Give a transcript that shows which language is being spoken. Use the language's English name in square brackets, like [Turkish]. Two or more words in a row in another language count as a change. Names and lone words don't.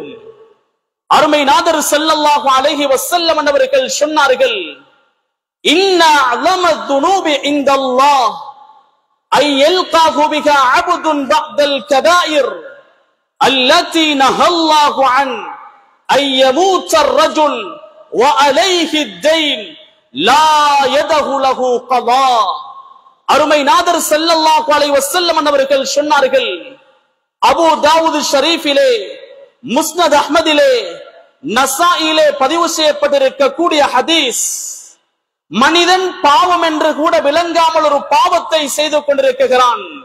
[Tamil] அருமை நாதர் [Arabic] صلى الله عليه وسلم [Tamil] அவர்கள் சொன்னார்கள், [Arabic] إن أعظم الذنوب عند الله أن يلقاه بها عبد بعد الكبائر التي نهى الله عنها أن يموت الرجل وعليه الدين لا يده له قضاء. [Tamil] அருமை நாதர் [Arabic] صلى الله عليه وسلم [Tamil] அவர்கள் சொன்னார்கள், அபூ தாவூத் ஷரீஃபிலே, முஸ்னத் அஹ்மதிலே, நசாயிலே பதிவு செய்யப்பட்டிருக்கக்கூடிய ஹதீஸ், மனிதன் பாவம் என்று கூட விளங்காமல் ஒரு பாவத்தை செய்து கொண்டிருக்கிறான்.